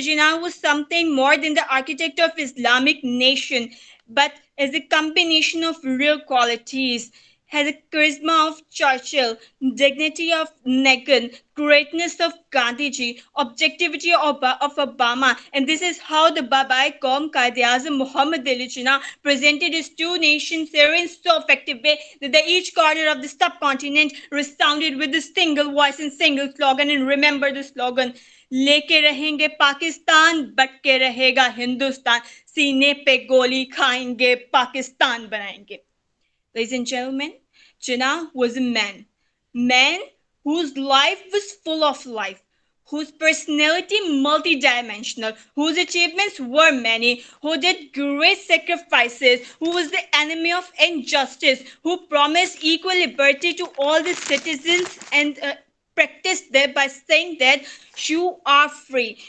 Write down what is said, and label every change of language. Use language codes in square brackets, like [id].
[en] Jinnah was something more than the architect of Islamic nation, but as a combination of real qualities, has a charisma of Churchill, dignity of Nehru, greatness of Gandhiji, objectivity of Obama. And this is how the Baba-e-Qaum Quaid-e-Azam Muhammad Ali Jinnah presented his two nations there in so effective way that each corner of the subcontinent resounded with a single voice and single slogan. And remember the slogan, [hi] लेके रहेंगे Pakistan but के रहेगा हिंदुस्तान सीने पे गोली खाएंगे पाकिस्तान बनाएंगे. [en] Ladies and gentlemen, Jinnah was a man whose life was full of life, whose personality multidimensional, whose achievements were many, who did great sacrifices, who was the enemy of injustice, who promised equal liberty to all the citizens and practiced that by saying that you are free.